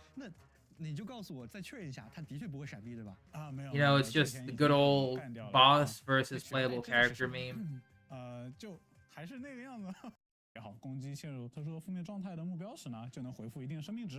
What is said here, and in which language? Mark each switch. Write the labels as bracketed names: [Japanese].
[Chinese] 那你就告诉我，再确认一下，他的确不会闪避，对吧？啊，没有。 [English] You know, it's just the good old boss versus playable character meme. [Chinese] 就还是那个样子。也好，攻击陷入特殊负面状态的目标时呢，就能回复一定生命值。